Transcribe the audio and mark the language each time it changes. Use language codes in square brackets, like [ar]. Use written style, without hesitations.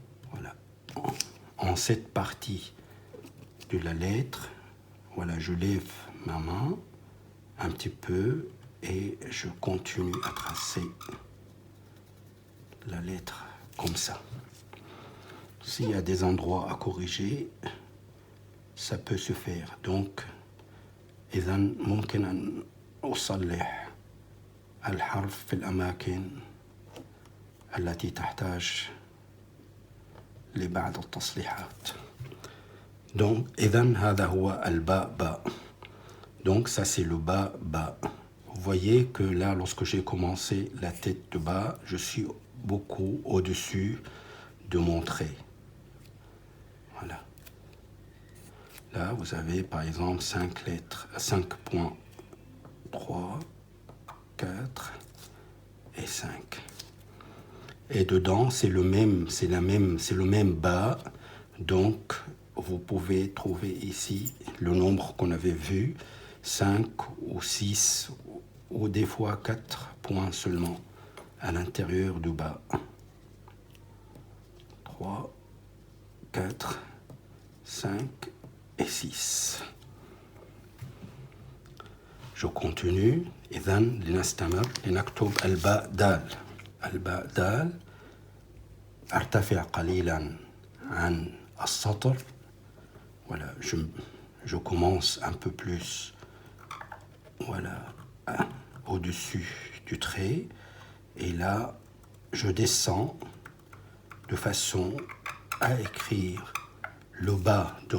[fr] Voilà. En cette partie de la lettre, voilà, je lève ma main un petit peu et je continue à tracer la lettre comme ça. S'il y a des endroits à corriger, ça peut se faire. [ar] Donc, إذن ممكن أن أصلح الحرف في الأماكن التي تحتاج لبعض التصليحات. Donc, إذن هذا هو الباء باء. [fr] Donc, ça c'est le ba ba. Vous voyez que là, lorsque j'ai commencé la tête de bas, je suis beaucoup au-dessus de mon trait. Voilà. Là, vous avez par exemple 5 lettres, 5 points. 3, 4 et 5. Et dedans, c'est le même bas. Donc, vous pouvez trouver ici le nombre qu'on avait vu, 5 ou 6 ou des fois 4 points seulement à l'intérieur du bas. 3, 4, 5 et 6. Je continue. [ar] إذن لنستمر لنكتب الباء دال. الباء دال أرتفع قليلا عن السطر. [fr] Voilà, je commence un peu plus, voilà, au-dessus du trait. Et là, je descends de façon à écrire le bas